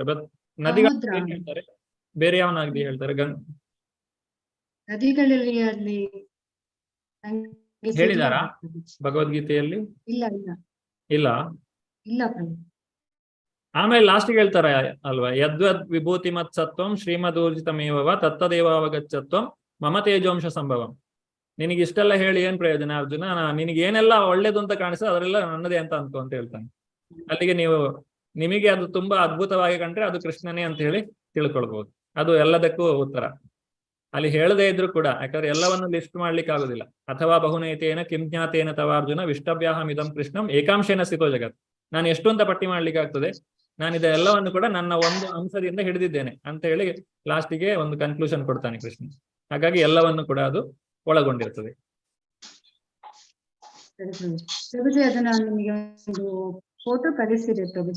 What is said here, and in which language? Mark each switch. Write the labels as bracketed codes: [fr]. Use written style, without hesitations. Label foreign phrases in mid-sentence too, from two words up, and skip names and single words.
[kn] ಬಟ್ ನದಿಗಳ ಹೇಳ್ತಾರೆ, ಬೇರೆ ಯಾವ ನದಿ ಹೇಳ್ತಾರೆ? ನದಿಗಳಲ್ಲಿ ಅಲ್ಲಿ ಹೇಳಿದಾರಾ ಭಗವದ್ಗೀತೆಯಲ್ಲಿ? ಇಲ್ಲ ಇಲ್ಲ ಇಲ್ಲ ಇಲ್ಲ ಪ್ರಭು. ಆಮೇಲೆ ಲಾಸ್ಟ್ಗೆ ಹೇಳ್ತಾರೆ ಅಲ್ವಾ, [sa] ಯದ್ವದ್ ವಿಭೂತಿ ಮತ್ ಸತ್ವಂ ಶ್ರೀಮದೂರ್ಜಿತಮೇವ ತತ್ತದೇವಾವಗಚ್ಚತ್ವಂ ಮಮ ತೇಜೋಂಶ ಸಂಭವಂ. [kn] ನಿನಗೆ ಇಷ್ಟೆಲ್ಲ ಹೇಳಿ ಏನ್ ಪ್ರಯೋಜನ ಅರ್ಜುನ? ನಿನಗೆ ಏನೆಲ್ಲ ಒಳ್ಳೇದು ಅಂತ ಕಾಣಿಸ್ತದೆ ಅದರೆಲ್ಲ ನನ್ನದೇ ಅಂತ ಅನ್ಕೋ ಅಂತ ಹೇಳ್ತಾನೆ. ಅಲ್ಲಿಗೆ ನಿಮಗೆ ಅದು ತುಂಬಾ ಅದ್ಭುತವಾಗಿ ಕಂಡ್ರೆ ಅದು ಕೃಷ್ಣನೇ ಅಂತ ಹೇಳಿ ತಿಳ್ಕೊಳ್ಬಹುದು. ಅದು ಎಲ್ಲದಕ್ಕೂ ಉತ್ತರ. ಅಲ್ಲಿ ಹೇಳದೇ ಇದ್ರು ಕೂಡ, ಯಾಕಂದ್ರೆ ಎಲ್ಲವನ್ನು ಲಿಸ್ಟ್ ಮಾಡ್ಲಿಕ್ಕೆ ಆಗುದಿಲ್ಲ. [sa] ಅಥವಾ ಬಹುನೈತೇನ ಕಿಂಜ್ಞಾತೇನ ತವಾರ್ಜುನ ವಿಷ್ಟವ್ಯಾಹಂ ಇದಂ ಕೃಷ್ಣಂ ಏಕಾಂಶೇನ ಸ್ಥಿತೋ ಜಗತ್. [kn] ನಾನು ಎಷ್ಟು ಅಂತ ಪಟ್ಟಿ ಮಾಡ್ಲಿಕ್ಕೆ ಆಗ್ತದೆ? ನಾನು ಇದೆಲ್ಲವನ್ನು ಕೂಡ ನನ್ನ ಒಂದು ಅಂಶದಿಂದ ಹಿಡಿದಿದ್ದೇನೆ ಅಂತ ಹೇಳಿ ಲಾಸ್ಟಿಗೆ ಒಂದು ಕನ್ಕ್ಲೂಷನ್ ಕೊಡ್ತಾನೆ ಕೃಷ್ಣ. ಹಾಗಾಗಿ ಎಲ್ಲವನ್ನು ಕೂಡ ಅದು ಒಳಗೊಂಡಿರ್ತದೆ. ಪ್ರಭುಜಿ, ಅದನ್ನ ನಿಮಗೆ ಒಂದು ಫೋಟೋ ಕಳಿಸಿದೆ ಪ್ರಭುಜಿ.